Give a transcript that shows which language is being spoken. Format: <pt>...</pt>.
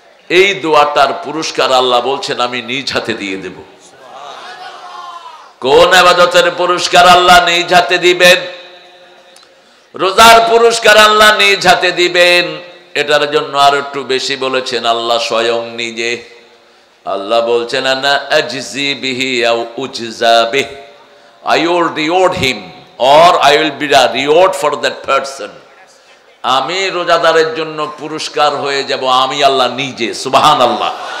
<bn>এই দোয়াটার পুরস্কার আল্লাহ বলছেন আমি নিজ হাতে দিয়ে দেব। কোন ইবাদতের পুরস্কার আল্লাহ নিজ হাতে দিবেন? রোজার পুরস্কার আল্লাহ নিজ হাতে দিবেন। এটার জন্য আর একটু বেশি বলেছেন আল্লাহ স্বয়ং নিজে। আল্লাহ বলছেন</bn> <ar>আনা আজজি বিহি আও উজজা বিহি,</ar> <en>I will reward him or I will be a reward for that person.</en> <bn>আমি রোজাদারের জন্য পুরস্কার হয়ে যাব আমি আল্লাহ নিজে, সুবহানাল্লাহ।</bn>